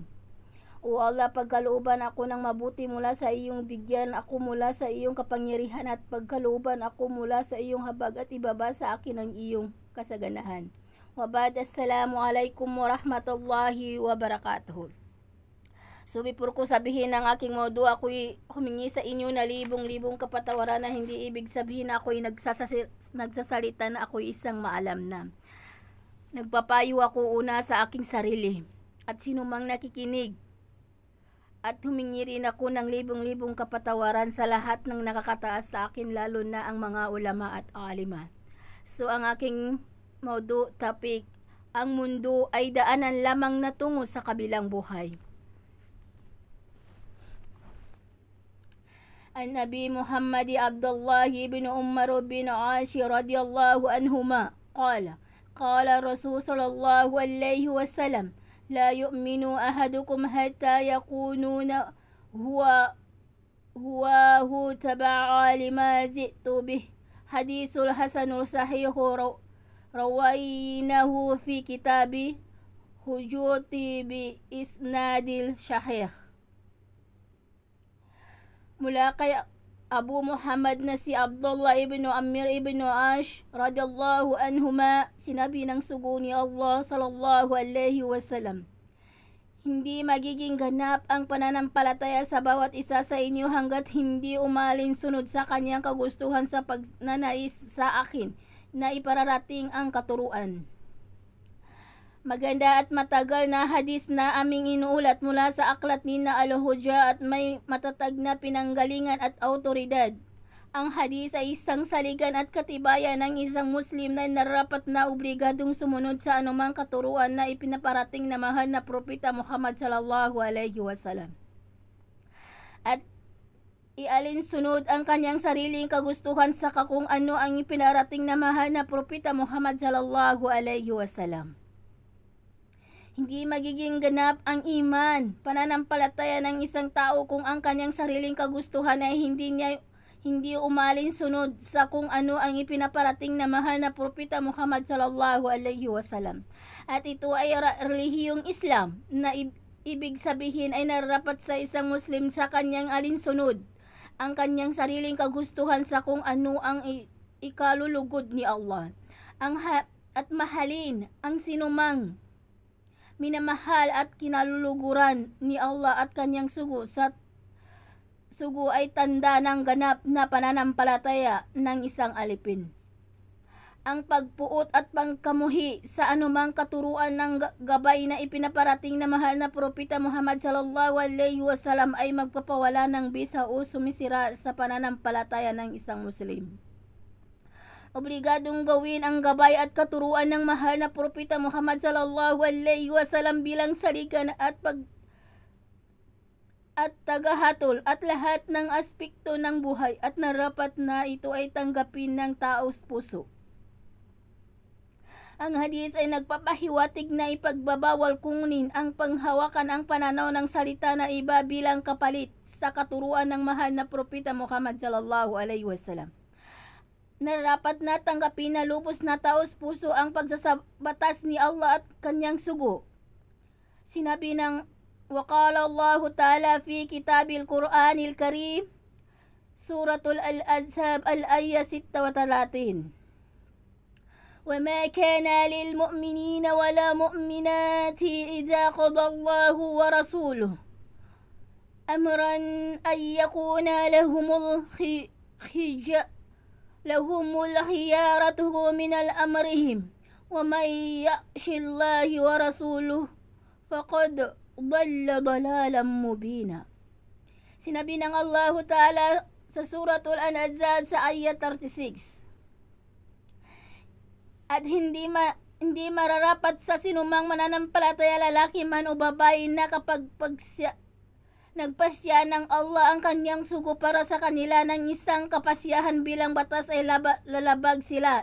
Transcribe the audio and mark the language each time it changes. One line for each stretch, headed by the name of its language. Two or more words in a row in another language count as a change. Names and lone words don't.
Filipino: O Allah, pagkalooban ako ng mabuti mula sa iyong bigyan ako mula sa iyong kapangyarihan at pagkalooban ako mula sa iyong habag at ibaba sa akin ang iyong kasaganahan.
Arabic: وبعد, السلام عليكم ورحمة الله وبركاته.
Filipino: So before ko sabihin ang aking modo, ako'y humingi sa inyo na libong-libong kapatawaran na hindi ibig sabihin na ako'y nagsasalita na ako'y isang maalam na. Nagpapayo ako una sa aking sarili at sinumang nakikinig at humingi rin ako ng libong-libong kapatawaran sa lahat ng nakakataas sa akin, lalo na ang mga ulama at alima. So ang aking modu topic, ang mundo ay daanan lamang na tungo sa kabilang buhay.
Arabic: عن النبي محمد عبد الله بن عمر بن عاصي رضي الله عنهما قال رسول صلى الله عليه وسلم لا يؤمن أحدكم حتى يكونا هو تبعا لما جئت به. حديث حسن صحيح رويناه في كتاب الحجة بإسناد صحيح.
Filipino: Mula kay Abu Muhammad na si Abdullah ibn Amr ibn Ash
Arabic: رضي الله عنهما,
Filipino: sinabi ng sugo ni Allah
Arabic: صلى الله عليه وسلم,
Filipino: hindi magiging ganap ang pananampalataya sa bawat isa sa inyo hanggat hindi umalinsunod sa kanyang kagustuhan sa pagnanais sa akin na ipararating ang katuruan. Maganda at matagal na hadis na aming inuulat mula sa aklat ni na Al-Hujja at may matatag na pinanggalingan at autoridad. Ang hadis ay isang saligan at katibayan ng isang Muslim na narapat na obligadong sumunod sa anumang katuruan na ipinaparating na mahal na propeta Muhammad
Arabic: صلى الله عليه وسلم.
Filipino: At ialinsunod ang kanyang sariling kagustuhan sa kung ano ang ipinarating na mahal na propeta Muhammad
Arabic: صلى الله عليه وسلم.
Filipino: Hindi magiging ganap ang iman, pananampalataya ng isang tao kung ang kanyang sariling kagustuhan ay hindi umalinsunod sa kung ano ang ipinaparating na mahal na propeta Muhammad
Arabic: صلى الله عليه وسلم.
Filipino: At ito ay relihiyong Islam na ibig sabihin ay nararapat sa isang Muslim sa kanyang alinsunod ang kanyang sariling kagustuhan sa kung ano ang ikalulugod ni Allah. At mahalin ang sinumang minamahal at kinaluluguran ni Allah at kanyang sugo ay tanda ng ganap na pananampalataya ng isang alipin. Ang pagpuot at pangkamuhi sa anumang katuruan ng gabay na ipinaparating na mahal na propeta Muhammad
Arabic: صلى الله عليه وسلم
Filipino: ay magpapawala ng bisa o sumisira sa pananampalataya ng isang Muslim. Obligadong gawin ang gabay at katuruan ng mahal na propeta Muhammad
Arabic: صلى الله عليه وسلم
Filipino: bilang saligan at tagahatol at lahat ng aspekto ng buhay at narapat na ito ay tanggapin ng taos puso. Ang hadis ay nagpapahiwatig na ipagbabawal kunin ang panghawakan ang pananaw ng salita na iba bilang kapalit sa katuruan ng mahal na propeta Muhammad
Arabic: صلى الله عليه وسلم.
Filipino: Narapat na tanggapin na lubos na taos puso ang pagsasabatas ni Allah at kanyang sugo. Sinabi ng
Arabic: وقال الله تعالى في كتاب القرآن الكريم سورة الأحزاب الآية 36 وما كان للمؤمنين ولا مؤمنات إذا قضى الله ورسوله أمرا أن يكون لهم الخيارة من أمرهم ومن يعص الله ورسوله فقد ضل ضلالا مبينا.
Filipino: Sinabi ng Allah Ta'ala sa Suratul Ahzab sa ayat 36. At hindi mararapat sa sinumang mananampalataya, lalaki man o babae, na kapag nagpasya ng Allah ang kanyang sugo para sa kanila ng isang kapasyahan bilang batas, ay lalabag sila.